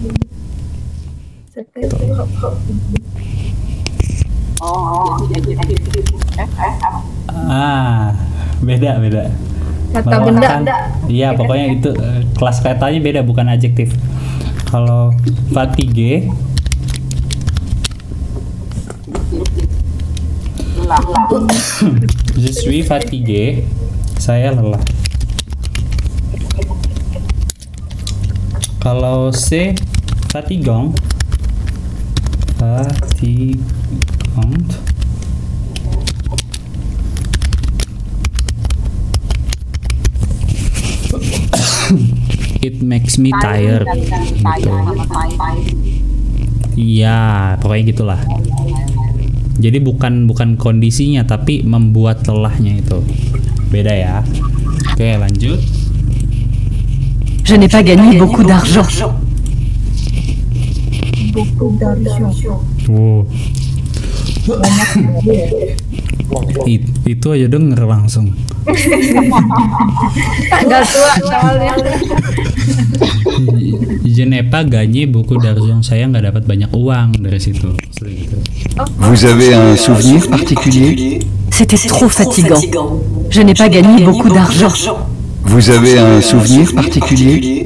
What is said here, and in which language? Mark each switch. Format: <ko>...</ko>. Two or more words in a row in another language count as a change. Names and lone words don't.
<id>Tuh. Beda. kata benda. Iya, pokoknya itu kelas katanya beda, bukan adjektif.</id> <fr>Kalau fatigue je suis fatigué,</fr> <id>saya lelah.</id> <fr>Kalau c'est fatigant,</fr> <en>it makes me tired.</en> <id>Iya, pokoknya gitulah. Jadi bukan kondisinya, tapi membuat lelahnya itu. Beda ya. Oke, lanjut.</id> <fr>Je n'ai pas gagné beaucoup d'argent.</fr> <id>Wow. Itu aja denger langsung. Agak tua soalnya.</id> <fr>Je n'ai pas gagné beaucoup d'argent,</fr> <id>saya nggak dapat banyak uang dari situ.</id> <fr>Vous avez un souvenir particulier? C'était trop fatigant. Je n'ai pas gagné beaucoup d'argent. Vous avez un souvenir particulier?</fr>